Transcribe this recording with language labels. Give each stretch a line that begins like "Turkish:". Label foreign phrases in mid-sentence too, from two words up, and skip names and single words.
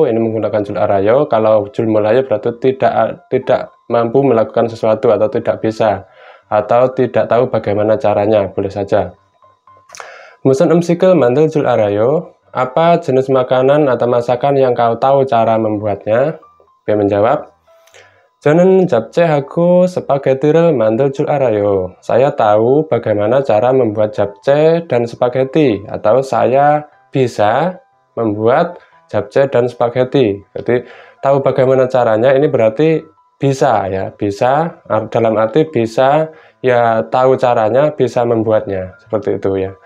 Indonesian: Ini menggunakan
Korean: 줄 알아요.
Indonesian: Kalau
Korean: 줄 몰라요
Indonesian: berarti tidak mampu melakukan sesuatu atau tidak bisa atau tidak tahu bagaimana caranya, boleh saja.
Korean: 무슨 음식을 만들 줄 알아요.
Indonesian: Apa jenis makanan atau masakan yang kau tahu cara membuatnya? B menjawab,
Korean: 저는 잡채하고 스파게티를 만들 줄 알아요.
Indonesian: Saya tahu bagaimana cara membuat japchae dan spaghetti, atau saya bisa membuat japchae dan spaghetti. Jadi tahu bagaimana caranya ini berarti bisa ya, bisa dalam arti bisa ya, tahu caranya, bisa membuatnya, seperti itu ya.